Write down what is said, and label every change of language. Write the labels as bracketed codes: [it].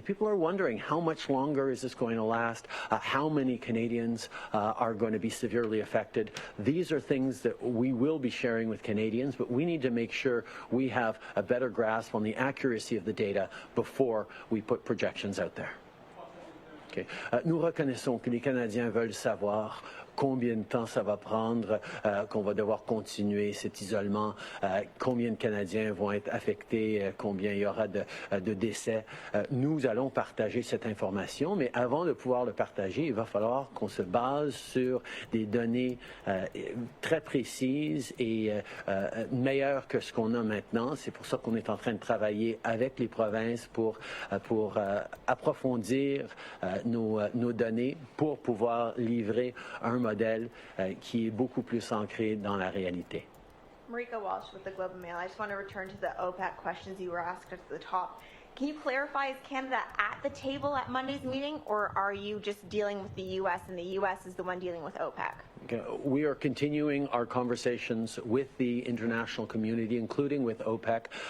[en] People are wondering, how much longer is this going to last? How many Canadians are going to be severely affected? These are things that we will be sharing with Canadians, but we need to make sure we have a better grasp on the accuracy of the data before we put projections out there. Okay. [fr] Nous reconnaissons que les Canadiens veulent savoir combien de temps ça va prendre, qu'on va devoir continuer cet isolement, combien de Canadiens vont être affectés, combien il y aura de décès. Nous allons partager cette information, mais avant de pouvoir le partager, il va falloir qu'on se base sur des données très précises et meilleures que ce qu'on a maintenant. C'est pour ça qu'on est en train de travailler avec les provinces pour approfondir nos données, pour pouvoir livrer un modèle qui est beaucoup plus ancré dans la réalité. [en] Marika Walsh with the Globe and Mail. I just want to return to the OPEC questions you were asked at the top. Can you clarify, is Canada at the table at Monday's meeting, or are you just dealing with the U.S. and the U.S. is the one dealing with OPEC? Okay. We are continuing our conversations with the international community, including with OPEC.